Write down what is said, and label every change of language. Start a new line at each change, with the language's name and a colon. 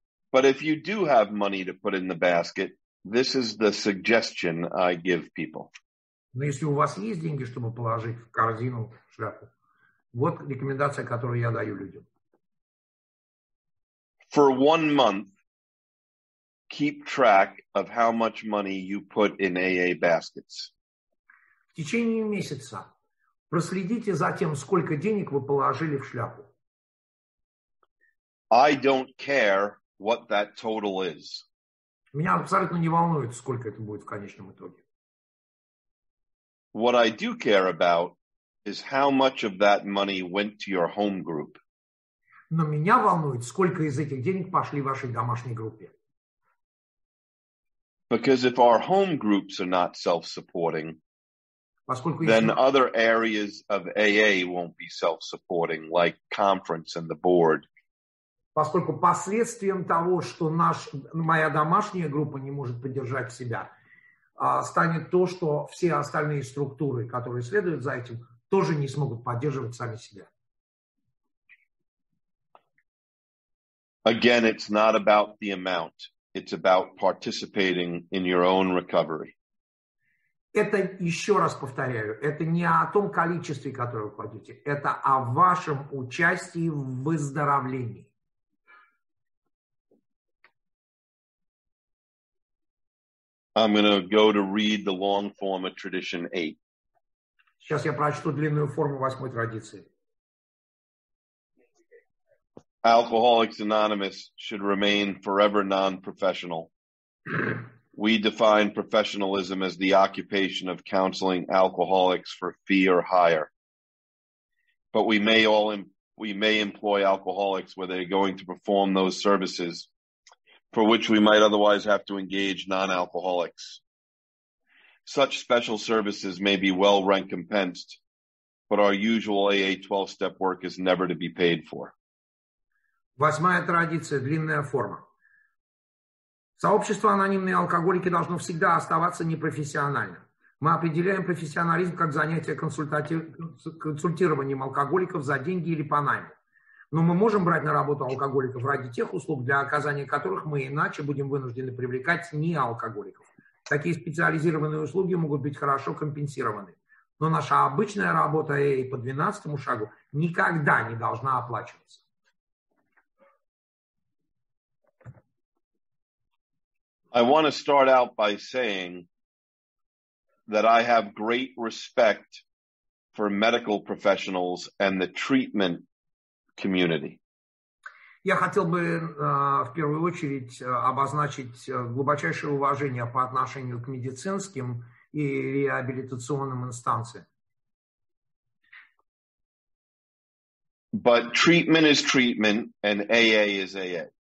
English: But if you do have money to put in the basket, this is the suggestion I give people.
Russian: Но если у вас есть деньги, чтобы положить в корзину, в шляпу, вот рекомендация, которую я даю людям.
English: For 1 month, keep track of how much money you put in AA baskets.
Russian: В течение месяца Проследите за тем, сколько денег вы положили в шляпу.
English: I don't care what that total is.
Russian: Меня абсолютно не волнует, сколько это будет в конечном итоге.
English: What I do care about is how much of that money went to your home group.
Russian: Но меня волнует, сколько из этих денег пошли в вашей домашней группе.
English: Because if our home groups are not self-supporting,
Russian: Поскольку
English: then
Russian: если,
English: other areas of AA won't be self-supporting, like conference and the board.
Russian: поскольку последствием того, что моя домашняя группа не может поддержать себя, станет то, что все остальные структуры, которые следуют за этим, тоже не смогут поддерживать сами себя.
English: Again, it's not about the amount. It's about participating in your own recovery.
Russian: Это, еще раз повторяю, это не о том количестве, которое вы кладете, это о вашем участии в выздоровлении.
English: I'm going to go to read the long form of tradition 8.
Russian: Сейчас я прочту длинную форму 8 традиции.
English: Alcoholics Anonymous should remain forever non-professional. We define professionalism as the occupation of counseling alcoholics for fee or hire. But we may employ alcoholics where they're going to perform those services for which we might otherwise have to engage non-alcoholics. Such special services may be well recompensed, but our usual AA 12-step work is never to be paid for.
Russian: 8 традиция, длинная форма. Сообщество анонимные алкоголики должно всегда оставаться непрофессиональным. Мы определяем профессионализм как занятие консультированием алкоголиков за деньги или по найму. Но мы можем брать на работу алкоголиков ради тех услуг, для оказания которых мы иначе будем вынуждены привлекать неалкоголиков. Такие специализированные услуги могут быть хорошо компенсированы. Но наша обычная работа по 12-му шагу никогда не должна оплачиваться.
English: I want to start out by saying that I have great respect for medical professionals and the treatment community.
Russian: Я хотел бы в первую очередь обозначить глубочайшее уважение по отношению к медицинским и реабилитационным инстанциям.
English: But treatment is treatment and AA is AA.